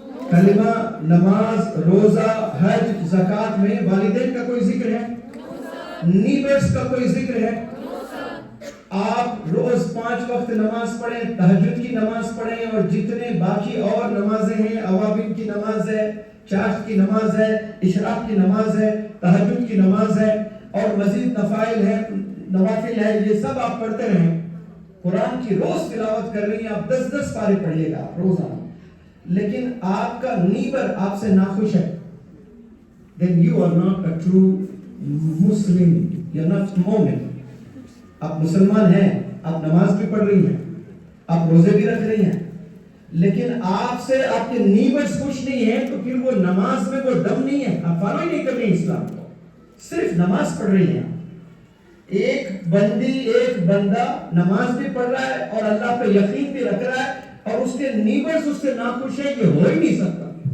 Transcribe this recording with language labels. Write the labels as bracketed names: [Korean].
[Urdu] کلمہ، نماز، روزہ، حج، زکوٰۃ میں والدین کا کوئی ذکر ہے؟ نیبرز کا کوئی ذکر ہے؟ آپ روز 5 وقت نماز پڑھیں، تہجد کی نماز پڑھیں، اور جتنے باقی اور نمازیں ہیں، اوابین کی نماز ہے، چاشت کی نماز ہے، اشراق کی نماز ہے، تہجد کی نماز ہے، اور مزید نوافل ہے، یہ سب آپ پڑھتے رہیں. قرآن کی روز تلاوت کر رہی ہیں آپ، 10 پارے پڑھیے گا روزانہ. لیکن آپ کا نیبر آپ سے ناخوش ہے، [English] then you are not a true Muslim, you are not مومن. [Urdu] آپ مسلمان ہیں، آپ نماز بھی پڑھ رہی ہیں، آپ روزے بھی رکھ رہی ہیں، لیکن آپ سے آپ کے نیبرز خوش نہیں ہیں، تو پھر وہ نماز میں وہ دم نہیں ہے. آپ فالو ہی نہیں کر رہی اسلام کو، صرف نماز پڑھ رہی ہیں. ایک بندہ نماز بھی پڑھ رہا ہے اور اللہ پہ یقین بھی رکھ رہا ہے، اور اس کے نیبرز اس سے ناخوش ہے، یہ ہو ہی نہیں سکتا.